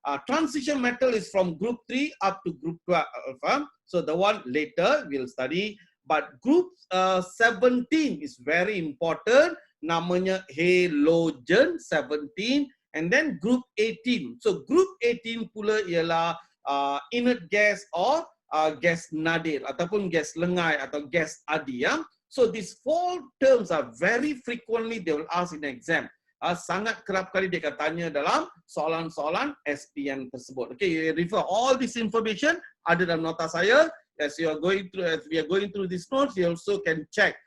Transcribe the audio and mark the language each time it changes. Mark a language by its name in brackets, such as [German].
[English] Transition metal is from group 3 up to group 12. So the one later we'll study. But group 17 is very important. [Malay] Namanya [English] halogen 17. And then group 18. [Malay] So group 18 pula ialah inert gas or gas nadir ataupun gas lengai atau gas adi. [English] So these 4 terms are very frequently they will ask in exam. [Malay] Sangat kerap kali dia akan tanya dalam soalan-soalan SPM tersebut. [English] Okay, you refer all this information [Malay] ada dalam nota saya. [English] As we are going through this notes, you also can check.